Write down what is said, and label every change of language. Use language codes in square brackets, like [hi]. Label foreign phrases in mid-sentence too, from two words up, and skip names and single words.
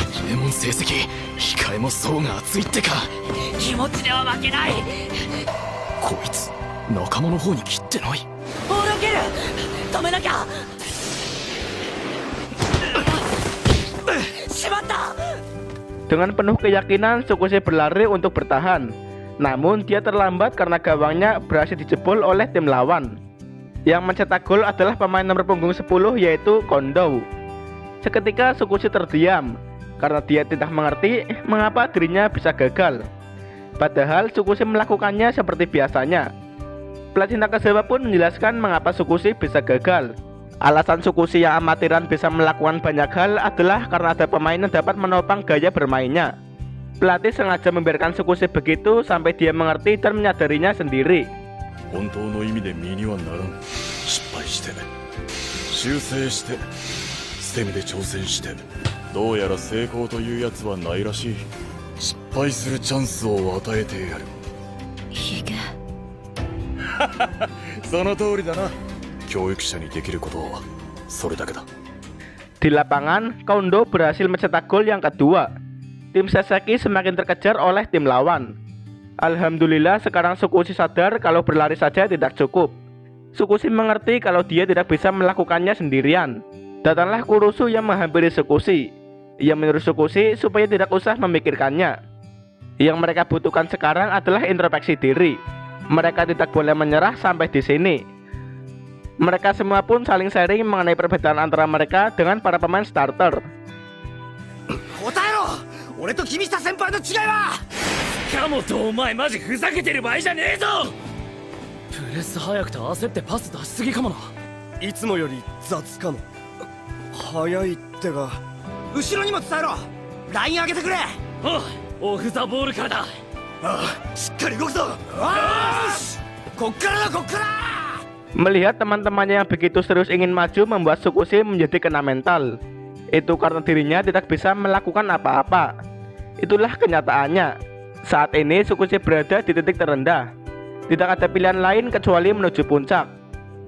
[ja] 名門成績、控えも層が厚いってか。気持ちでは負けない。こいつ仲間の方に切ってない。ボールを蹴る。止めなきゃ。しまった。 [id] Dengan penuh keyakinan, Tsukushi berlari untuk bertahan. Namun dia terlambat karena gawangnya berhasil dijebol oleh tim lawan. Yang mencetak gol adalah pemain nomor punggung 10, yaitu Kondo. Seketika Tsukushi terdiam karena dia tidak mengerti mengapa dirinya bisa gagal. Padahal Tsukushi melakukannya seperti biasanya. Pelatih Nakazawa pun menjelaskan mengapa Tsukushi bisa gagal. Alasan Tsukushi yang amatiran bisa melakukan banyak hal adalah karena ada pemain yang dapat menopang gaya bermainnya. Pelatih sengaja membiarkan Tsukushi begitu sampai dia mengerti dan menyadarinya sendiri. [ja] 本当の意味で身にはならん。失敗して修正して捨て身で挑戦して、どうやら成功というやつはないらしい。失敗するチャンスを与えてやる。ヒゲ。その通りだな。教育者にできることはそれだけだ。 [id] Di lapangan, Kondo berhasil mencetak gol yang kedua. Tim Saseki semakin terkejar oleh tim lawan. Alhamdulillah sekarang Tsukushi sadar kalau berlari saja tidak cukup. Tsukushi mengerti kalau dia tidak bisa melakukannya sendirian. Datanglah Kurusu yang menghampiri Tsukushi. Ia menyuruh Tsukushi supaya tidak usah memikirkannya. Yang mereka butuhkan sekarang adalah introspeksi diri. Mereka tidak boleh menyerah sampai di sini. Mereka semua pun saling sharing mengenai perbedaan antara mereka dengan para pemain starter. [ja] 答えろ。俺と君下先輩の違いは。カモとお前マジふざけてる場合じゃねえぞ。プレス早くて焦ってパス出しすぎかもな。いつもより雑かも。早いってが。後ろにも伝えろ。ライン上げてくれ。オフザボールからだ。ああ、しっかり動くぞ。よし、こっからだこっから。 [id] Melihat teman-temannya yang begitu serius ingin maju membuat Tsukushi menjadi kena mental. Itu karena dirinya tidak bisa melakukan apa-apa. Itulah kenyataannya. Saat ini Tsukushi berada di titik terendah. Tidak ada pilihan lain kecuali menuju puncak.